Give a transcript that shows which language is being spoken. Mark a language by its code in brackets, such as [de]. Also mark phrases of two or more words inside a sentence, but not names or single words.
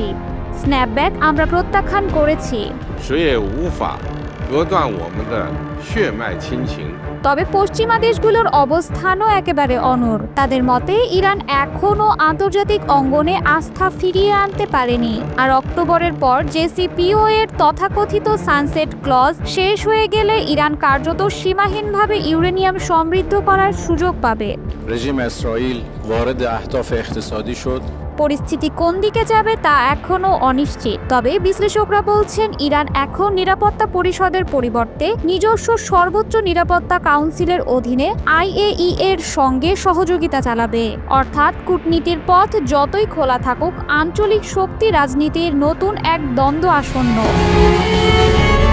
[bn] স্ন্যাপব্যাক আমরা প্রত্যাখ্যান করেছি। তবে পশ্চিমা দেশগুলোর অবস্থানও একেবারে অনড়। তাদের মতে ইরান এখনও আন্তর্জাতিক অঙ্গনে আস্থা ফিরিয়ে আনতে পারেনি। আর অক্টোবরের পর JCPOA এর তথাকথিত সানসেট ক্লজ শেষ হয়ে গেলে ইরান কার্যত সীমাহীনভাবে ইউরেনিয়াম সমৃদ্ধ করার সুযোগ পাবে। [fa] رژیم اسرائیل وارد اهداف اقتصادی شد। [bn] পরিস্থিতি কোন দিকে যাবে তা এখনও অনিশ্চিত। তবে বিশ্লেষকরা বলছেন, ইরান এখন নিরাপত্তা পরিষদের পরিবর্তে নিজস্ব সর্বোচ্চ নিরাপত্তা কাউন্সিলের অধীনে IAEA এর সঙ্গে সহযোগিতা চালাবে। অর্থাৎ কূটনীতির পথ যতই খোলা থাকুক, আঞ্চলিক শক্তি রাজনীতির নতুন এক দ্বন্দ্ব আসন্ন।